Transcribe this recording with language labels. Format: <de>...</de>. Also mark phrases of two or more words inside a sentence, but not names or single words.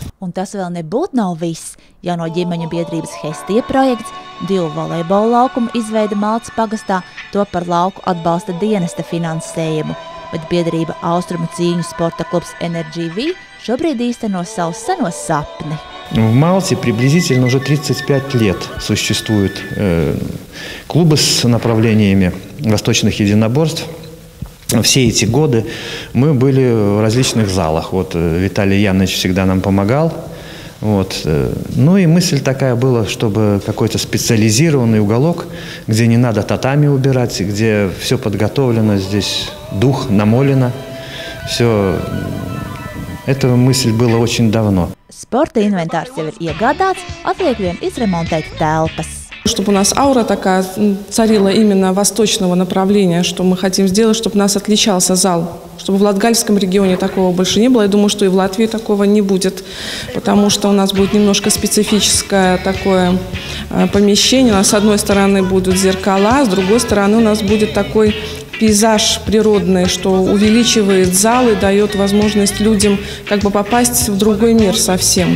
<lv>Un tas vēl nebūtu nav viss. Jauno ģimeņu biedrības Hestie projekts, 2 volejbola laukumu izveida Maltas pagastā, to par lauku atbalsta dienesta finansējumu. Bet biedrība Austrumu cīņu sporta klubs Energy V šobrīd īsteno savu seno sapni.</lv> <ru>В Малте приблизительно уже 35 лет существуют клубы с направлениями восточных единоборств. Все эти годы мы были в различных залах. Вот Виталий Янович всегда нам помогал. Вот. Ну и мысль такая была, чтобы какой-то специализированный уголок, где не надо татами убирать, где все подготовлено, здесь дух намолено. Все. Эта мысль была очень давно.</ru> <lv>Sporta inventārs jau ir iegādāts, atliek vien izremontēt telpas.</lv> <ru>Чтобы у нас аура такая царила именно восточного направления, что мы хотим сделать, чтобы у нас отличался зал. Чтобы в Латгальском регионе такого больше не было. Я думаю, что и в Латвии такого не будет, потому что у нас будет немножко специфическое такое помещение. У нас с одной стороны будут зеркала, с другой стороны у нас будет такой пейзаж природный, что увеличивает зал и дает возможность людям как бы попасть в другой мир совсем.</ru>